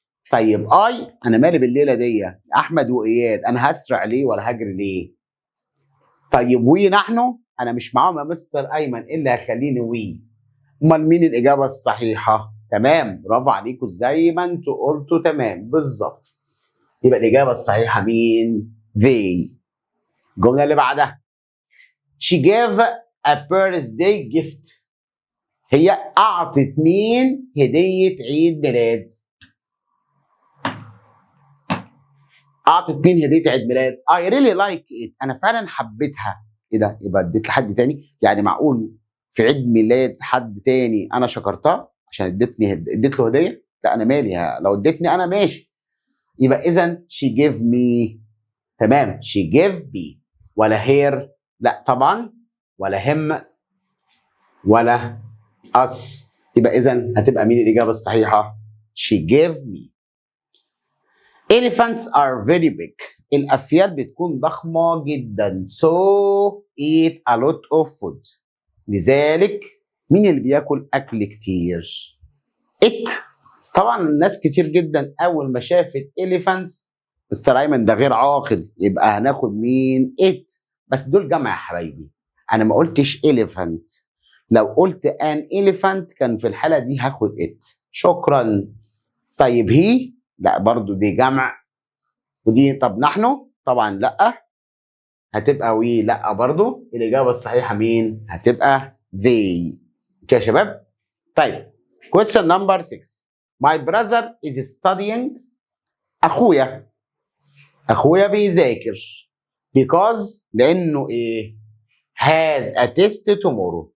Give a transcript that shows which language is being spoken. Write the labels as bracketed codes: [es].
[ar] طيب انا مالي بالليله دي احمد واياد، انا هسرع ليه ولا هجري ليه؟ طيب نحن، انا مش معاهم يا مستر ايمن، ايه اللي هيخليني امال مين الاجابه الصحيحه؟ تمام، برافو عليكم زي ما انتوا قلتوا، تمام بالظبط. يبقى الاجابه الصحيحه مين؟ they. الجمله اللي بعدها [en] she gave a birthday gift. [ar] هي اعطت مين هديه عيد ميلاد؟ اعطت مين هديه عيد ميلاد؟ [en] I really like it. [ar] انا فعلا حبيتها. ايه ده؟ يبقى اديت لحد تاني؟ يعني معقول في عيد ميلاد حد تاني انا شكرتها عشان اديت له هديه؟ لا انا مالي، لو اديتني انا ماشي. يبقى اذا [en] she gave me. [ar] تمام، [en] she gave me. [ar] ولا هير، لا طبعا، ولا him، ولا us. يبقى اذا هتبقى مين الاجابه الصحيحه؟ she gave me. [en] Elephants are very big. [ar] الافيال بتكون ضخمه جدا. [en] So eat a lot of food. [ar] لذلك مين اللي بياكل اكل كتير؟ [en] it. [ar] طبعا الناس كتير جدا اول ما شافت elephants، مستر ايمن ده غير عاقل، يبقى هناخد مين؟ it. بس دول جمع يا حبايبي، انا ما قلتش elephant. لو قلت [en] an elephant [ar] كان في الحاله دي هاخد it. شكرا. طيب هي، لا برضو دي جمع. ودي طب نحن، طبعا لا. هتبقى وي، لا برضو. الاجابه الصحيحه مين؟ هتبقى they. اوكي يا شباب. طيب [en] question number 6. My brother is studying. [ar] اخويا بيذاكر [en] because [ar] لانه ايه؟ [en] has a test tomorrow.